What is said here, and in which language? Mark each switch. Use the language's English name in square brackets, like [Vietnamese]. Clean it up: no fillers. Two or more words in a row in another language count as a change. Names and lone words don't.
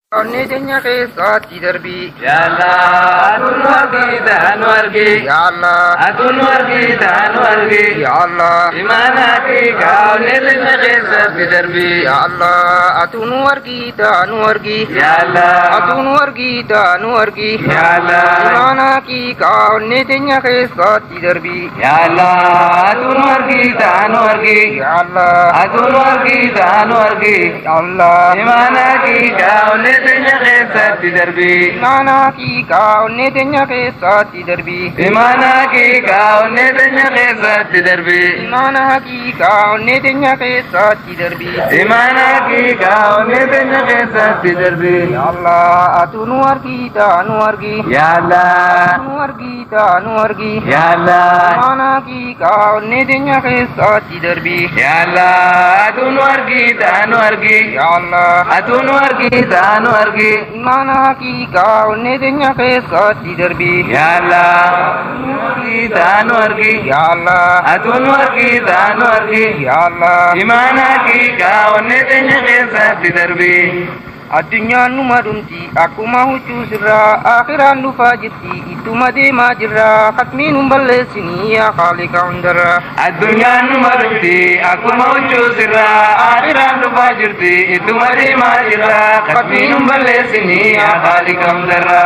[Oromo] Onnetenya keessatti darbii [Arabic] Ya Allah [Oromo] atun wargi ta'an wargi [Arabic] Ya Allah [Oromo] atun wargi ta'an wargi [Arabic] Ya Allah [Oromo] imana ki ka onnetenya keessatti darbii [Arabic] Ya Allah [Oromo] atun wargi ta'an wargi [Arabic] Ya Allah [Oromo] atun wargi ta'an wargi [Arabic] Ya Allah [Oromo] imana ki ka onnetenya keessatti darbii [Arabic] Ya Allah [Oromo] atun wargi ta'an wargi [Arabic] Ya Allah [Oromo] atun wargi ta'an wargi [Arabic] Ya Allah [Oromo] imana ki ka onnetenya keessatti darbii imana ki ka onnetenya keessatti darbii imana ki ka onnetenya keessatti darbii imana ki ka onnetenya keessatti darbii imana ki ka onnetenya keessatti darbii [Arabic] Ya Allah [Oromo] atun wargi ta'an wargi [Arabic] Ya Allah [Oromo] atun wargi ta'an wargi [Arabic] Ya Allah [Oromo] imana ki ka onnetenya keessatti darbii [Arabic] Ya Allah [Oromo] atun wargi ta'an wargi [Arabic] Ya Allah [Oromo] atun wargi ta'an wargi imana ki ka onnetenya keessatti darbii [Arabic] Ya Allah [Oromo] wargi ta'an wargi [Arabic] Ya Allah [Oromo] atun wargi ta'an wargi [Arabic] Ya Allah [Oromo] imana ki ka onnetenya keessatti darbii addunyaan numa dhumti akkuma huccuu sirraa akhiraan dhufaa jirti ittuma deemaa jirra khatmiin hin balleessinii yaa khaliqa hundarraa addunyaan numa dhumti akkuma huccuu sirraa akhiraan dhufaa jirti ittuma deemaa jirra khatmiin hin balleessinii yaa khaliqa hundarraa